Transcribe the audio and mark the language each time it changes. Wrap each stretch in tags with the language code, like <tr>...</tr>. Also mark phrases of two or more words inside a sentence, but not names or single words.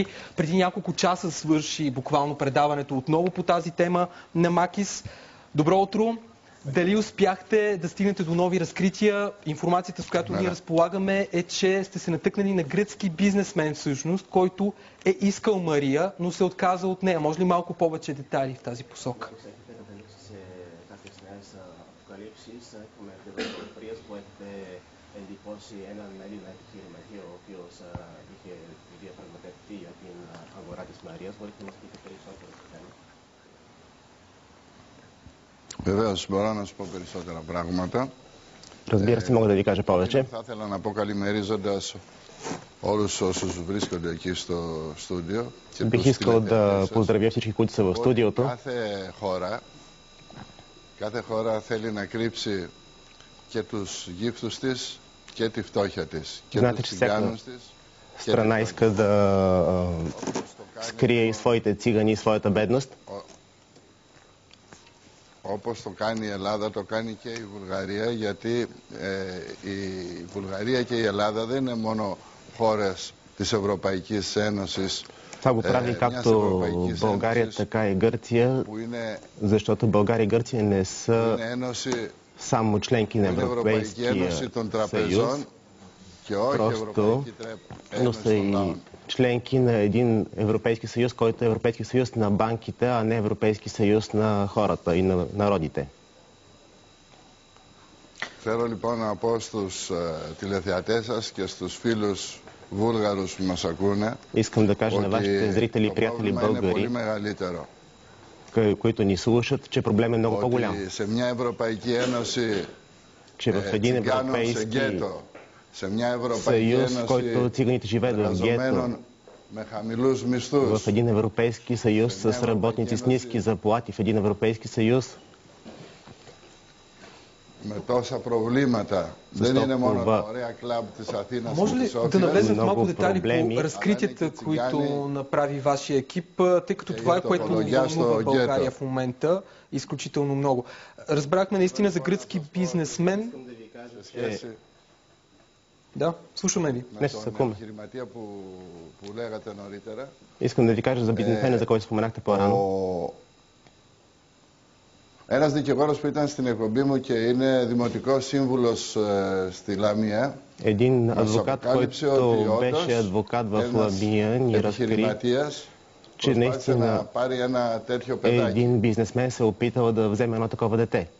<bg>Преди няколко часа свърши буквално предаването отново по тази тема на Макис. Добро утро! Дали успяхте да стигнете до нови разкрития? Информацията, с която ние разполагаме, е, че сте се натъкнали на гръцки бизнесмен всъщност, който е искал Мария, но се отказа от нея. Може ли малко повече детайли в тази посока?</bg> <el>Έχουμε πληροφορίες που έχετε εντυπώσει έναν Έλληνα επιχειρηματία ο οποίος είχε διαπραγματευτεί για την αγορά της Μαρίας. Μπορείτε να μας πείτε περισσότερο τι κάνει? Βεβαίως, μπορώ να σου πω περισσότερα πράγματα.</el> <bg>Разбира се, мога да ви кажа повече.</bg> <el>Θα ήθελα να πω καλημερίζοντας όλους όσους βρίσκονται εκεί στο στούντιο.</el> <bg>Бих искал да поздравя всички, които са в студиото.</bg> <el>Κάθε χώρα θέλει να κρύψει και τους γύφτους της και τη φτώχεια της. Και τους τσιγάνους της.</el> <bg>Страна иска да скрие и своите цигани и своята бедност.</bg> <el>Όπως το κάνει η Ελλάδα, το κάνει και η Βουλγαρία, γιατί η Βουλγαρία και η Ελλάδα δεν είναι μόνο χώρες της Ευρωπαϊκής Ένωσης.</el> <bg>Това го прави както България, така и Гърция, защото България и Гърция не са само членки на Европейския съюз, просто, но са и членки на един Европейски съюз, който е Европейски съюз на банките, а не Европейски съюз на хората и на народите.</bg> <el>Θέλω λοιπόν να πω στους τηλεθεατές σας και στους φίλους Βούλγαρους που μας ακούνε,</el> <bg>искам да кажа на вашите зрители и приятели българи, които ни слушат, че проблем е много по-голям. Че в един Европейски съюз, в който циганите живеят в гето, в един Европейски съюз с работници с ниски заплати, в един Европейски съюз,</bg> <el>με τόσα προβλήματα. Δεν είναι μόνο τα ωραία κλαμπ της Αθήνας.</el> <bg>Може ли да навлезем в малко детайли по разкритията, които направи вашия екип, тъй като това е което вълнува България в момента изключително много. Разбрахме наистина за гръцки бизнесмен. Да, слушаме ви. Искам да ви кажа за бизнесмена, за който споменахте по-рано.</bg> <el>Ένας δικηγόρος που ήταν στην εκπομπή μου και είναι δημοτικός σύμβουλος στη Λαμία.</el> <bg>Един адвокат, който беше адвокат в Ламия, ни разкри, че наистина един бизнесмен се опитал да вземе едно такова дете.</bg>